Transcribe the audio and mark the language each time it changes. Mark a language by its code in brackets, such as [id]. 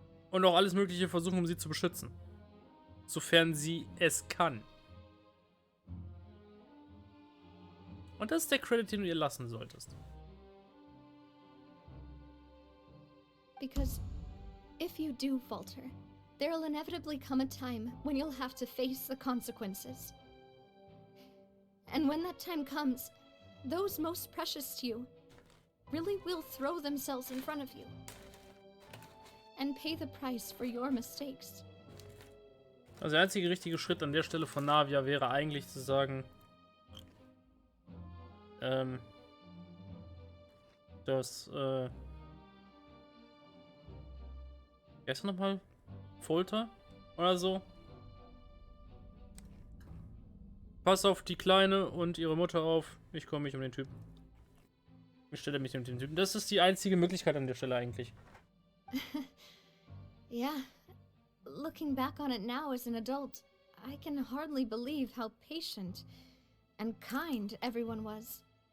[de] Und auch alles Mögliche versuchen, um sie zu beschützen. Sofern sie es kann. Und das ist der Credit, den du ihr lassen solltest. [en] Because if you do falter, there'll inevitably come a time when you'll have to face the consequences. And when that time comes, those most precious to you really will throw themselves in front of you and pay the price for your mistakes. [de] Also der einzige richtige Schritt an der Stelle von Navia wäre eigentlich zu sagen, dass, wie heißt er nochmal? Folter? Oder so? Pass auf die Kleine und ihre Mutter auf. Ich komme mich um den Typen. Ich stelle mich um den Typen. Das ist die einzige Möglichkeit an der Stelle eigentlich. [en] Yeah. Looking back on it now as an adult, I can hardly believe how patient and kind everyone was.